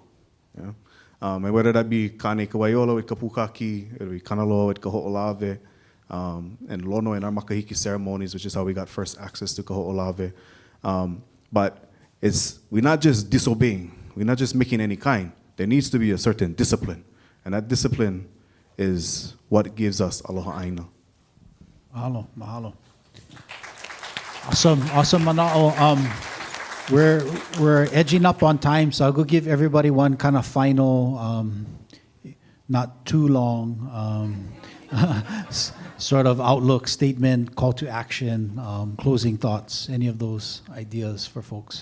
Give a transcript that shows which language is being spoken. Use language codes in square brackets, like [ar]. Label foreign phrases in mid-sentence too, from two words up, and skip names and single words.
[en] And whether that be Kane Kawaiolo with Kapukaki, it'll be Kanaloa with Kaho'olawe, and Lono in our makahiki ceremonies, which is how we got first access to Kaho'olawe. But we're not just disobeying. We're not just making any kind. There needs to be a certain discipline. And that discipline is what gives us [haw] aloha ʻāina. Mahalo, mahalo. [en] Awesome, Mana'o. We're edging up on time, so I'll go give everybody one kind of final, not too long, sort of outlook, statement, call to action, closing thoughts, any of those ideas for folks.